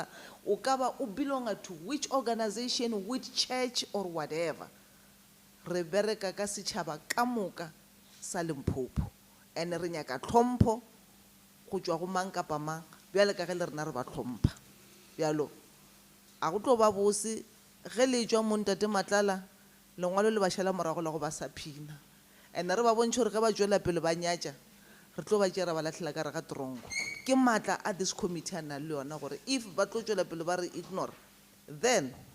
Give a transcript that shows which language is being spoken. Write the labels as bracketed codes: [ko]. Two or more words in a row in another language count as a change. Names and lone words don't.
[nso] o ka ba o [en] belonga to which organization which church or whatever [nso] re bereka ka setšhaba ka moka sa Limpopo and re nyaka tlhompho go tšwa go mang kapa mang bjale ka ge le rena re ba tlhompha bjalo a go tlo ba bose ge le tšwa mo ntate Matlala lengwalo le ba šala morago la go ba saphina and re ba bontšhe gore ge ba tšwela pele ba nyatša re tlo ba tšera ba latlhela ka re ga trongo ke maatla a [en] this committee [nso] a nang le yona gore if ba tlo tšwela pele ba re ignore then